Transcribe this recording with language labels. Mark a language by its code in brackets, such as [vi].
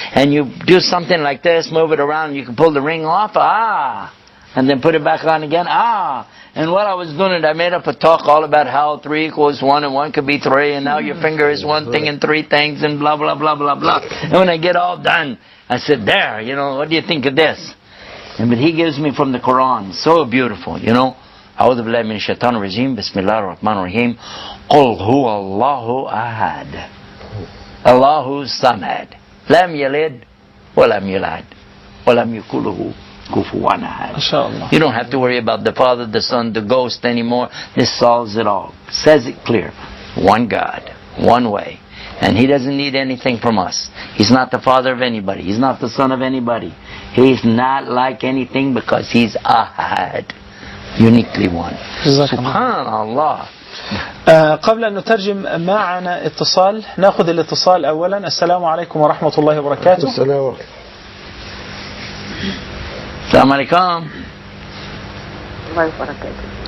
[en] And you do something like this, move it around, and you can pull the ring off, and then put it back on again, And what I was doing, I made up a talk all about how 3 equals 1 and 1 could be 3, and now your finger is one thing and 3 things, and blah, blah, blah, blah, blah. And when I get all done, I said, there, what do you think of this? But he gives me from the Quran, so beautiful, [ar] أعوذ بالله من الشيطان الرجيم بسم الله الرحمن الرحيم قل هو الله أحد الله الصمد لم يلد ولم يولد ولم يكن له كفوا أحد. [en] You don't have to worry about the Father, the Son, the Ghost anymore. This solves it all. Says it clear. One God, one way. And He doesn't need anything from us. He's not the father of anybody. He's not the son of anybody. He's not like anything because He's Ahad. Uniquely one. Subhanallah. [ar] قبل أن نترجم معنا اتصال، نأخذ الاتصال أولا. السلام عليكم ورحمة الله وبركاته. السلام عليكم. الله وبركاته.